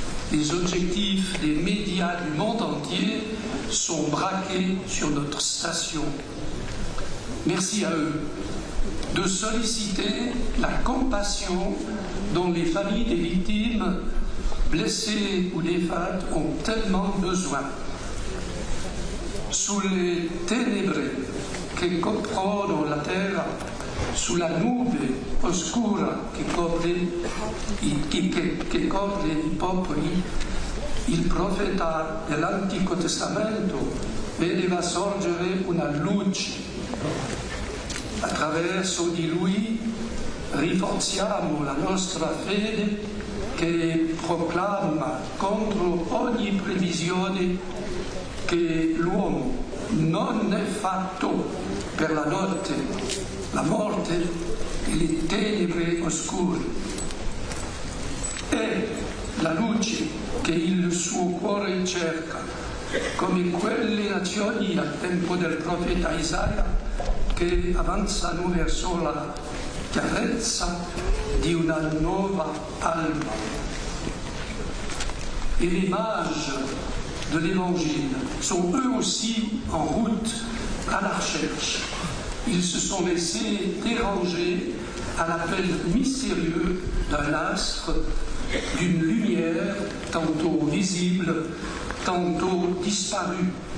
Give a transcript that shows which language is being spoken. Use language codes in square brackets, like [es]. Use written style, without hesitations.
[fr] Les objectifs des médias du monde entier sont braqués sur notre station. Merci à eux de solliciter la compassion dont les familles des victimes, blessées ou défuntes, ont tellement besoin. [it] Sulle tenebre che coprono la terra, sulla nube oscura che copre i popoli, il profeta dell'Antico Testamento vedeva sorgere una luce. Attraverso di lui rinforziamo la nostra fede che proclama contro ogni previsione che l'uomo non è fatto per la notte, la morte e le tenebre oscure. È la luce che il suo cuore cerca, come quelle nazioni al tempo del profeta Isaia che avanzano verso la chiarezza di una nuova alba. [fr] Et les mages de l'Évangile sont eux aussi en route à la recherche. Ils se sont laissés déranger à l'appel mystérieux d'un astre, d'une lumière tantôt visible, tantôt disparue.